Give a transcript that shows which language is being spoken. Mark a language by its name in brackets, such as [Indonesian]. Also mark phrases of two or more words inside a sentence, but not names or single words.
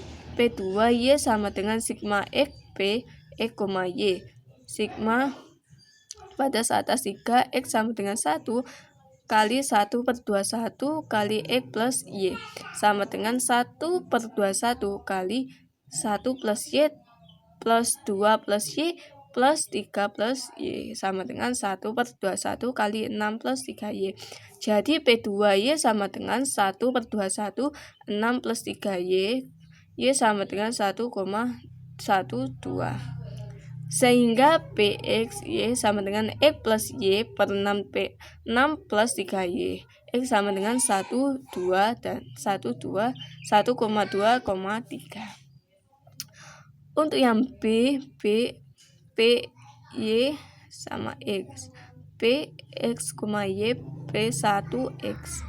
[Indonesian] P2Y sama dengan sigma X P X, Y. Sigma batas atas 3X sama dengan 1 kali 1/21 kali X plus Y sama dengan 1/21 kali 1 plus Y plus 2 plus Y plus 3 plus Y sama dengan 1/21 kali 6 plus 3Y. Jadi P2Y sama dengan 1/21 6 plus 3Y, Y sama dengan 1,12. Sehingga PX Y sama dengan X plus Y per 6 plus 3Y. X sama dengan 1, 2, dan 1,2,3. Untuk yang B, Y sama X. X, Y, P1X.